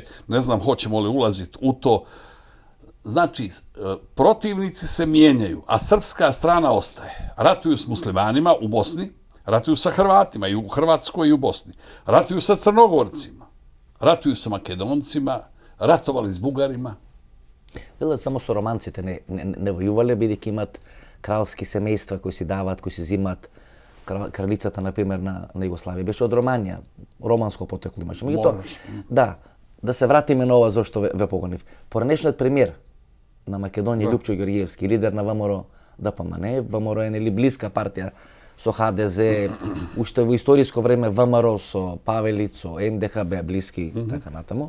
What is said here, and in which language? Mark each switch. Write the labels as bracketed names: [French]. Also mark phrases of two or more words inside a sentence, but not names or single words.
[Croatian] ne znam hoćemo li ulaziti u to. Znači, protivnici se mijenjaju, a srpska strana ostaje. Ratuju s muslimanima u Bosni, ratuju sa Hrvatima i u Hrvatskoj i u Bosni. Ratuju sa Crnogorcima, ratuju sa Makedoncima, ratovali s Bugarima. [Macedonian] Велат само со романците не војувале, бидејќи имат кралски семејства кои си даваат, кои си зимаат. Кралицата, например, на Југославија беше од Романија, романско потекло имаше. Меѓутоа, да се вратиме на ова зошто ве погонив. Поранешниот премиер на Македонија, Љупчо Ѓорѓиевски, лидер на ВМРО ДПМН, ВМРО е нели блиска партија со ХДЗ, уште во историско време ВМРО со Павелиц, со НДХБ блиски, така натаму.